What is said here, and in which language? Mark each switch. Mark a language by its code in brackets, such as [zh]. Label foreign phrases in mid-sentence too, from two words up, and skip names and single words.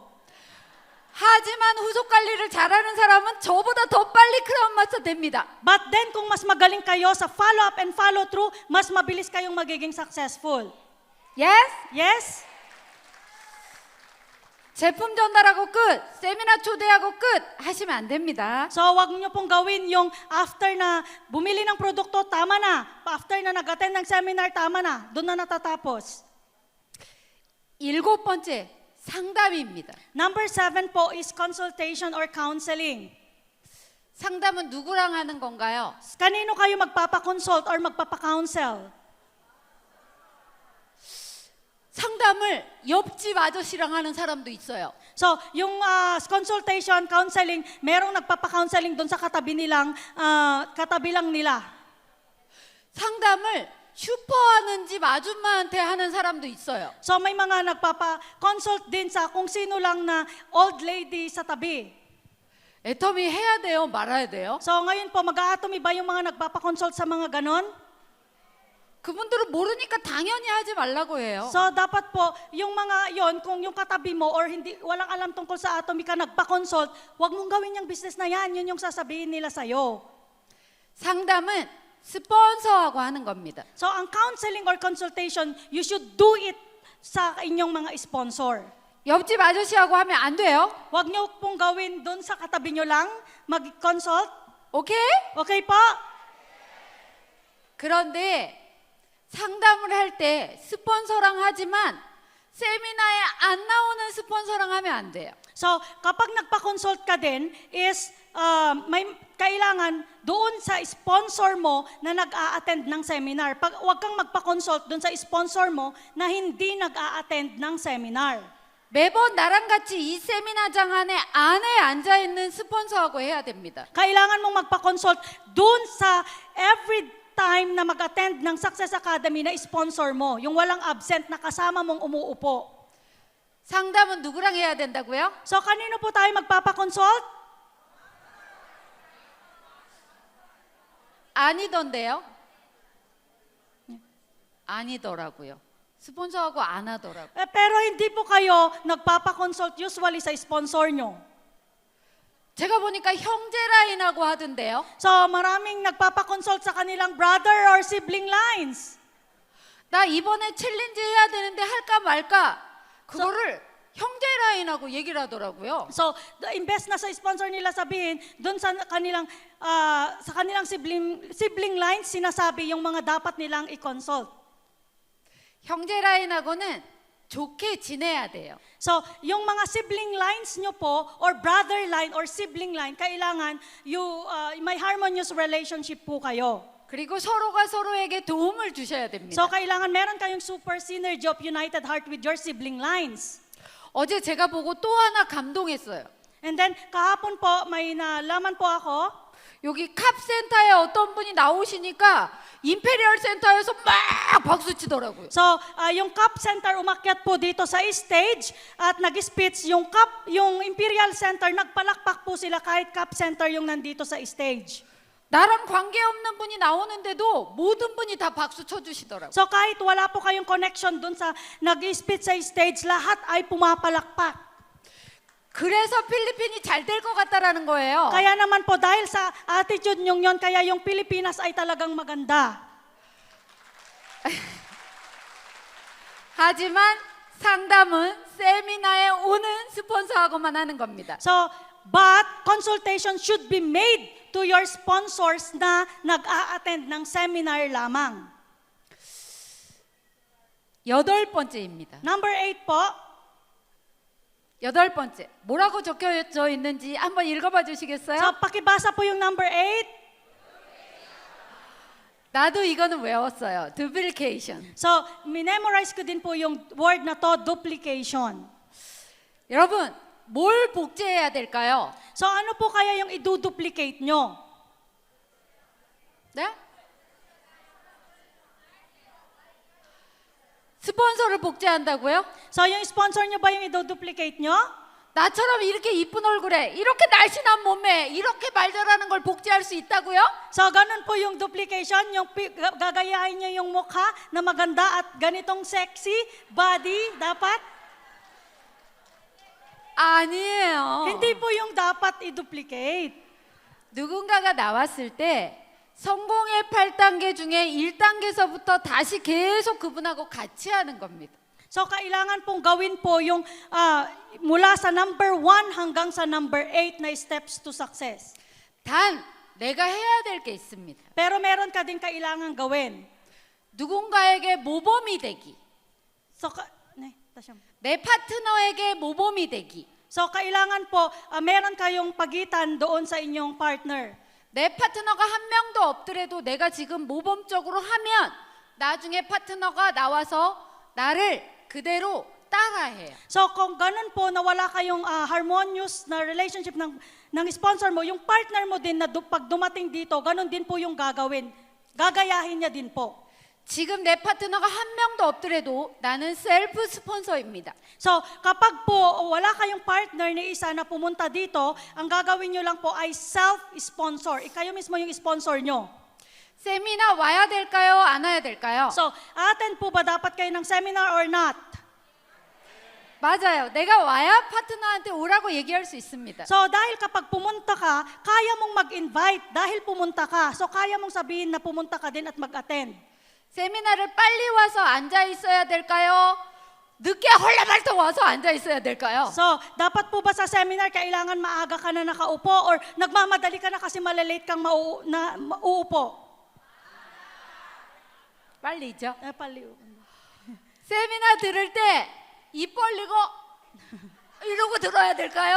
[ko] 하지만 후속 관리를 잘하는 사람은 저보다 더 빨리 크라운 마스터 됩니다. [en] But then, [tl] kung mas magaling kayo sa [en] follow up and follow through, [tl] mas mabilis kayong magiging successful. [en] Yes? Yes? [ko] 제품 전달하고 끝, 세미나 초대하고 끝 하시면 안 됩니다. [tl] So, wag niyo pong gawin yung after na bumili ng produkto, tama na. After na nag-attend ng seminar, tama na. Doon na natatapos. [ko] 7번째, 상담입니다. [en] Number 7 po is consultation or counseling. [ko] 상담은 누구랑 하는 건가요? [tl] Kanino kayo magpapa-consult or magpapa-counsel? [ko] 상담을 옆집 아저씨랑 하는 사람도 있어요. [tl] So, yung [en] consultation, counseling, [tl] merong nagpapa-counseling doon sa katabi lang nila. [ko] 상담을 슈퍼하는 집 아줌마한테 하는 사람도 있어요. [tl] So, may mga nagpapa-consult din sa kung sino lang na [en] old lady [tl] sa tabi. [ko] 애터미 해야 돼요? 말아야 돼요? [tl] So, ngayon po, mag-aatomy ba yung mga nagpapa-consult sa mga ganon? [ko] 그분들은 모르니까 당연히 하지 말라고 해요. [tl] So, dapat po, yung mga yon, kung yung katabi mo or hindi, walang alam tungkol sa atomy ka nagpa-consult, huwag mong gawin yung business na yan. Yun yung sasabihin nila sa'yo. [ko] 상담은 스폰서하고 하는 겁니다. [en] So, ang counseling or consultation, you should do it [tl] sa inyong mga [en] sponsor. [ko] 옆집 아저씨하고 하면 안 돼요? [tl] Huwag nyo pong gawin doon sa katabi nyo lang, mag-consult. [ko] 오케이? [tl] Okay po? [ko] 그런데 상담을 할 때 스폰서랑 하지만 세미나에 안 나오는 스폰서랑 하면 안 돼요. [tl] So, kapag nagpa-consult ka din, is may kailangan doon sa sponsor mo na nag-a-attend ng seminar. Huwag kang magpa-consult doon sa sponsor mo na hindi nag-a-attend ng seminar. [ko] 매번 나랑 같이 이 세미나장 안에 앉아 있는 스폰서하고 해야 됩니다. [tl] Kailangan mong magpa-consult doon sa [en] every time [tl] na mag-attend ng Success Academy na sponsor mo, yung walang absent na kasama mong umuupo. [ko] 상담은 누구랑 해야 된다고요? [tl] So, kanino po tayo magpapa-consult? [ko] 아니던데요? 아니더라고요. 스폰서하고 안 하더라고요. [tl] Pero hindi po kayo nagpapa-consult usually sa sponsor nyo. [ko] 제가 보니까 형제 라인하고 하던데요. [tl] So, maraming nagpapa-consult sa kanilang [en] brother or sibling lines. [ko] 나 이번에 챌린지 해야 되는데 할까 말까 그거를 형제 라인하고 얘기를 하더라고요. [tl] So, imbes na sa sponsor nila sabihin, doon sa kanilang [en] sibling lines, [tl] sinasabi yung mga dapat nilang i-consult. [ko] 형제 라인하고는 좋게 지내야 돼요. [tl] So, yung mga [en] sibling lines [tl] nyo po, or [en] brother line or sibling line, [tl] kailangan may [en] harmonious relationship [tl] po kayo. [ko] 그리고 서로가 서로에게 도움을 주셔야 됩니다. [tl] So, kailangan meron kayong [en] super synergy of united heart with your sibling lines. [ko] 어제 제가 보고 또 하나 감동했어요. [en] And then, [tl] kahapon po, may nalaman po ako, [ko] 여기 캅센터에 어떤 분이 나오시니까 임페리얼 센터에서 막 박수 치더라고요. [tl] so, yung CUP Center umakyat po dito sa stage at nag-speech yung Imperial Center, nagpalakpak po sila kahit CUP Center yung nandito sa stage. [ko] 나랑 관계없는 분이 나오는데도 모든 분이 다 박수 쳐주시더라고요. [tl] So, kahit wala po kayong connection dun sa nag-speech sa stage, lahat ay pumapalakpak. [ko] 그래서 필리핀이 잘 될 것 같다라는 거예요. [tl] Kaya naman po, dahil sa attitude nyong yon, kaya yung Pilipinas ay talagang maganda. [ko] 하지만 상담은 세미나에 오는 스폰서하고만 하는 겁니다. [en] So, but consultation should be made to your sponsors [tl] na nag-a-attend ng seminar lamang. [ko] 8번째입니다. [en] Number 8 po, [ko] 8번째. 뭐라고 적혀져 있는지 한번 읽어봐 주시겠어요? [tl] so pakibasa po yung number 8. [ko] 나도 이거는 외웠어요. [en] duplication. [tl] So, memorize ko din po yung word na to, [en] duplication. [ko] 여러분, 뭘 복제해야 될까요? [tl] So, ano po kaya yung i-duplicate nyo? [ko] 네? 스폰서를 복제한다고요? [tl] So, yung sponsor nyo ba yung i-duplicate nyo? [ko] 나처럼 이렇게 이쁜 얼굴에 이렇게 날씬한 몸에 이렇게 말 잘하는 걸 복제할 수 있다고요? [tl] So, ganun po yung duplication, yung gagayahin nyo yung mukha na maganda at ganitong [en] sexy body, [tl] dapat? [ko] 아니에요. [tl] Hindi po yung dapat i-duplicate. [ko] 누군가가 나왔을 때 성공의 8단계 중에 1단계서부터 다시 계속 그분하고 같이 하는 겁니다. [tl] So, kailangan pong gawin po yung mula sa number 1 hanggang sa number 8 na [en] steps to success. [ko] 단 내가 해야 될 게 있습니다. [tl] Pero meron ka din kailangan gawin. [ko] 누군가에게 모범이 되기. So, 다시 한번. 내 파트너에게 모범이 되기. [tl] So kailangan po, meron kayong pagitan doon sa inyong partner. [ko] 내 파트너가 한 명도 없더라도 내가 지금 모범적으로 하면 나중에 파트너가 나와서 나를 그대로 따라해요. [tl] So kung ganun po na wala kayong harmonious na relationship ng sponsor mo, yung partner mo din na pag dumating dito, ganun din po yung gagawin. Gagayahin niya din po. 지금 내 파트너가 한 명도 없더라도 나는 셀프 스폰서입니다. So kapag po wala kayong partner ni isa na pumunta dito, ang gagawin nyo lang po ay self-sponsor. Kayo mismo yung sponsor nyo. [ko] 세미나 와야 될까요? 안 와야 될까요? [tl] So attend po ba dapat kayo ng seminar [en] or not? [ko] 맞아요. 내가 와야 파트너한테 오라고 얘기할 수 있습니다. [tl] So dahil kapag pumunta ka, kaya mong mag-invite dahil pumunta ka. So kaya mong sabihin na pumunta ka din at mag-attend. [ko] 세미나를 빨리 와서 앉아 있어야 될까요? 늦게 헐레벌떡 와서 앉아 있어야 될까요? [tl] So, dapat po ba sa seminar kailangan maaga ka na nakaupo or nagmamadali ka na kasi malilate kang mauupo? [ko] 빨리죠. Paliw. 세미나 들을 때 입 벌리고 이러고 들어야 될까요?